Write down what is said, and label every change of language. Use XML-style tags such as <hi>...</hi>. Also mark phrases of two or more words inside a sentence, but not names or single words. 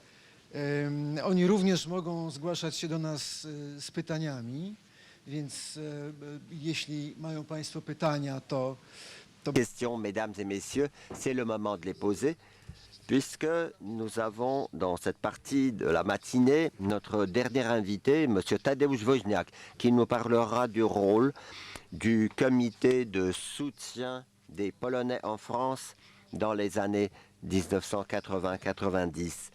<pl>Oni również mogą zgłaszać się do nas z pytaniami, więc jeśli mają państwo pytania, to...</pl> <fr>Questions, mesdames et messieurs, c'est le moment de les poser, puisque nous avons dans cette partie de la matinée notre dernier invité, M. Tadeusz Woźniak, qui nous parlera du rôle du comité de soutien des Polonais en France dans les années 1980-90.</fr>